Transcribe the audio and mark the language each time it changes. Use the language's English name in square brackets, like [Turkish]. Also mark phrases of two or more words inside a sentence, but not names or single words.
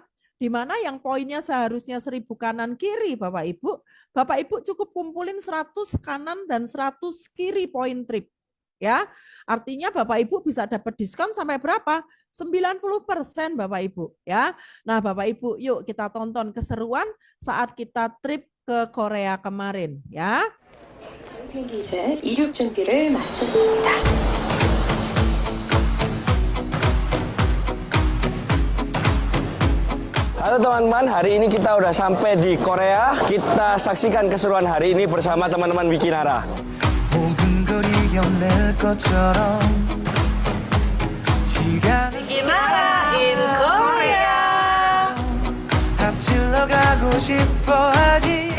[Indonesian] Di mana yang poinnya seharusnya 1000 kanan kiri Bapak Ibu cukup kumpulin 100 kanan dan 100 kiri poin trip. Ya, artinya Bapak Ibu bisa dapat diskon sampai berapa? 90% Bapak Ibu ya. Nah, Bapak Ibu yuk kita tonton keseruan saat kita trip ke Korea kemarin ya. [Korean] 이제 이륙 준비를 마쳤습니다. [Indonesian] Halo teman-teman, hari ini kita udah sampai di Korea. Kita saksikan keseruan hari ini bersama teman-teman Wikinara. Wikinara in Korea.